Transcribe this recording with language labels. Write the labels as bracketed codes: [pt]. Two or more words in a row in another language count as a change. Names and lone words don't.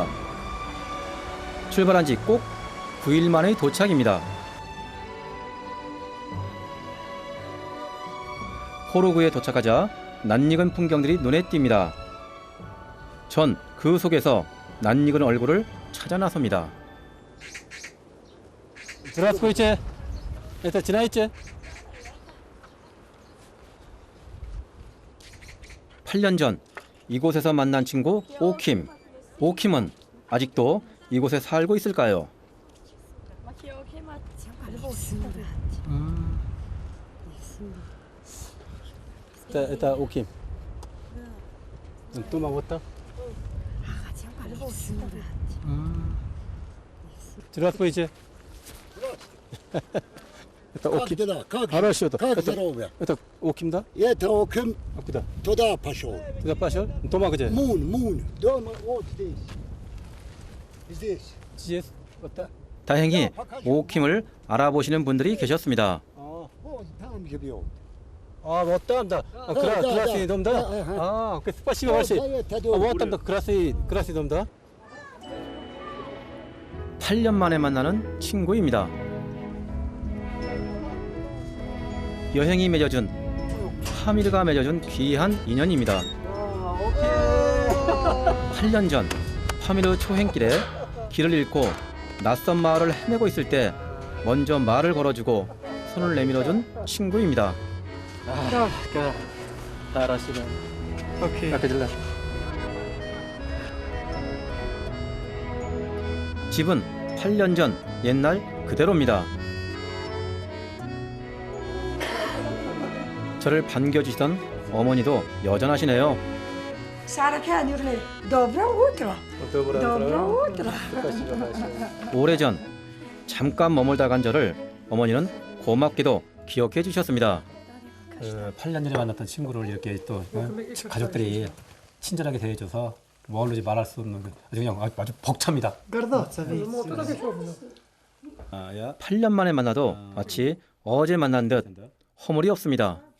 [ko] 출발한 지 꼭 9일 만의 도착입니다. 호르구에 도착하자 낯익은 풍경들이 눈에 띕니다. 전 그 속에서 낯익은 얼굴을 찾아 나섭니다. [ru] Здравствуйте. Это 지나있지? [ko] 8년 전 이곳에서 만난 친구 오킴. 오킴은 아직도 이곳에 살고 있을까요? [ru] Это 오킴. [ko] 또 먹었다? [ru] Здравствуйте. Это Как Оким. дела? Как, Хорошо. как Это, здоровье? это Оким, да? Это Оким А куда? туда пошел. Туда пошел? Дома где? Мун. Дома вот здесь. Здесь. Здесь. Вот так. [ko] 다행히 오킴을 알아보시는 분들이 계셨습니다. [ru] Вот там живет. А, вот там, да. А, Да, да, красный да. дом, да? Ага. А, спасибо Вот большое. это А дом. вот там, да, красный дом, да? [ko] 8년 만에 만나는 친구입니다. 여행이 맺어준, 파미르가 맺어준 귀한 인연입니다. 8년 전 파미르 초행길에 길을 잃고 낯선 마을을 헤매고 있을 때 먼저 말을 걸어주고 손을 내밀어준 친구입니다. [ru] Хорошо. Окей. Как дела? [ko] 집은 8년 전 옛날 그대로입니다. 저를 반겨주시던 어머니도 여전하시네요. [ru] Саракян юрлей. Доброе утро. Доброе утро. Спасибо большое. [ko] 오래전 잠깐 머물다 간 저를 어머니는 고맙게도 기억해 주셨습니다. 8년 전에 만났던 친구를 이렇게 또 가족들이 친절하게 대해줘서 뭘로지 말할 수 없는 아주 그냥 아주 벅찹니다. 8년 만에 만나도 마치 어제 만난 듯 허물이 없습니다.